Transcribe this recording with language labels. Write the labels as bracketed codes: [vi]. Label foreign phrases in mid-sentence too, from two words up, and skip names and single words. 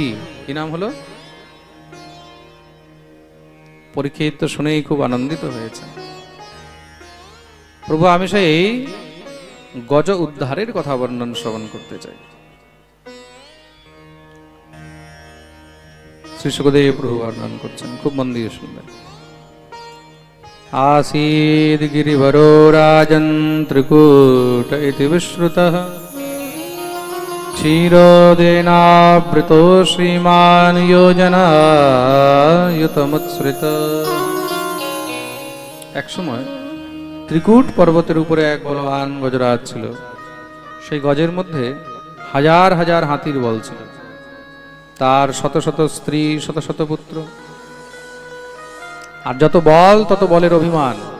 [bn] কি নাম হলো? পরীক্ষিত তো শুনেই খুব আনন্দিত হয়েছে। প্রভু, আমি সেই গজ উদ্ধারের কথা বর্ণন শ্রবণ করতে চাই। শ্রী সুখদেব প্রভু বর্ণন করছেন, খুব মন দিয়ে শুনবেন। [sa] आसीद् गिरिवरो राजन् त्रिकूट इति विश्रुतः क्षीरोदेनावृतो श्रीमान् योजनायुतमुत्सृत। [bn] এক সময় ত্রিকূট পর্বতের উপরে এক বলবান গজরাজ ছিল। সেই গজের মধ্যে হাজার হাজার হাতির বল ছিল, তার শত শত স্ত্রী, শত শত পুত্র। আর যত বল তত বলের অভিমান।